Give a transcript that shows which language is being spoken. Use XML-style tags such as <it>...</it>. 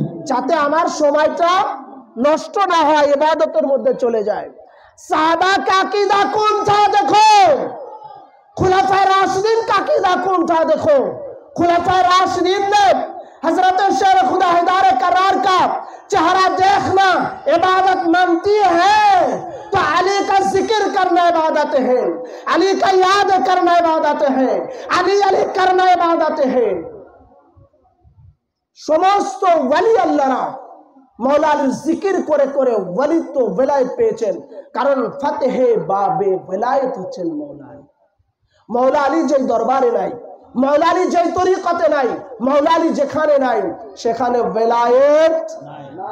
<bn>যাতে আমার সময়টা নষ্ট না হয়, ইবাদতের মধ্যে চলে যায়।</bn> <hi>সাহাবা का अकीदा कौन था देखो, खुलाफाए राशिदीन का अकीदा कौन था देखो। खुलाफाए राशिदीन ने हजरत शेर खुदा हिदार करार का चेहरा देखना इबादत मानती है, तो अली का जिक्र करना इबादत है, अली का याद करना इबादत है, अली अली करना इबादत है।</hi> <bn>সমস্ত ওয়ালি আল্লাহরা মাওলা আলীর জিকির করে করে ওয়ালিত্ব ওয়ালায়াত পেয়েছেন, কারণ ফাতেহে বাবে ওয়ালায়াত হচ্ছেন মাওলা আলী। মাওলা আলী যে দরবারে নাই, মাওলা আলী যে তরিকতে নাই, মাওলা আলী যেখানে নাই সেখানে ওয়ালায়াত নাই।</bn>